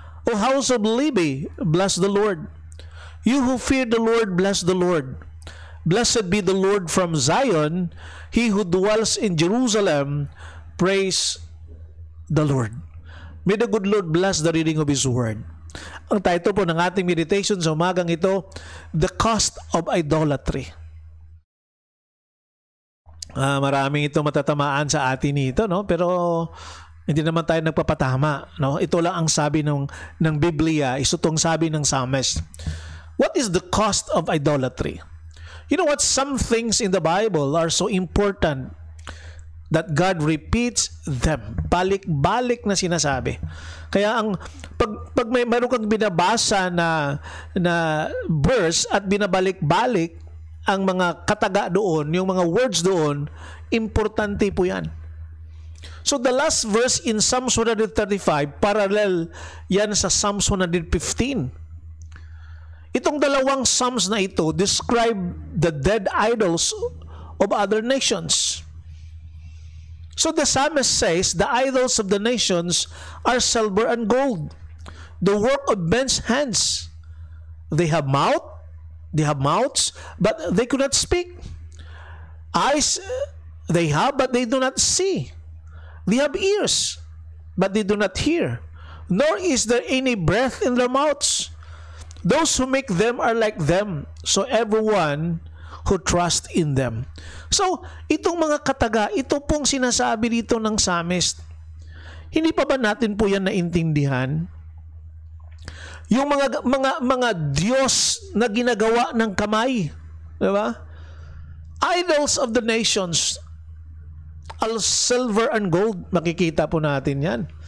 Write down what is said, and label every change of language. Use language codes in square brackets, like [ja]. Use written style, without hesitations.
[en] O house of Levi, bless the Lord. You who fear the Lord, bless the Lord. Blessed be the Lord from Zion, He who dwells in Jerusalem, praise the Lord. May the good Lord bless the reading of His word. [tl] Ang title po ng ating meditation sa umagang ito, [en] The Cost of Idolatry. [tl] Maraming ito matatamaan sa atin nito, no? Pero hindi naman tayo nagpapatama, no? Ito lang ang sabi ng Biblia, ito tong sabi ng Psalmist. [en] What is the cost of idolatry? You know what? Some things in the Bible are so important that God repeats them. [tl] Balik-balik na sinasabi. Kaya ang pag mayroon kang binabasa na verse at binabalik-balik ang mga kataga doon, yung mga words doon, importante po yan. [en] So the last verse in Psalms 135, [tl] parallel yan sa [en] Psalms 115. [tl] Itong dalawang Psalms na ito [en] describe the dead idols of other nations. So the psalmist says, the idols of the nations are silver and gold. the work of men's hands. They have mouths, but they could not speak. Eyes they have, but they do not see. They have ears, but they do not hear. Nor is there any breath in their mouths. Those who make them are like them, so everyone who trusts in them. [tl] So, itong mga kataga, ito pong sinasabi dito ng psalmist, hindi pa ba natin po yan naintindihan? Yung mga Diyos na ginagawa ng kamay, di ba? [en] Idols of the nations, all silver and gold, [tl] makikita po natin yan.